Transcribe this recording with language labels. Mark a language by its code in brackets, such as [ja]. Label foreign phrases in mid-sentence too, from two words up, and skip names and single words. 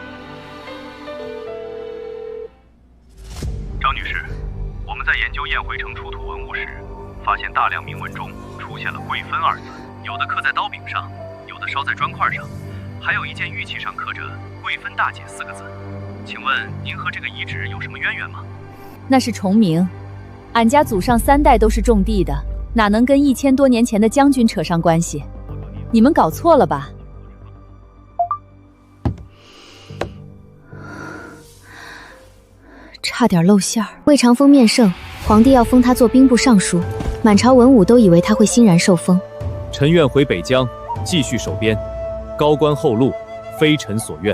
[zh] 張女士，我們在研究燕回城出土文物時，發現大量銘文中出現了“貴芬”二字，有的刻在刀柄上，有的燒在磚塊上，還有一件玉器上刻着“貴芬大姐”4個字。請問您和這個遺址有什麼淵源嗎？那是重名，俺家祖上3代都是種地的，哪能跟1000多年前的將軍扯上關係？你們搞錯了吧？差點露餡兒。魏長風面聖，皇帝要封他做兵部尚書，滿朝文武都以為他會欣然受封。臣願回北疆，繼續守邊，高官厚祿，非臣所願。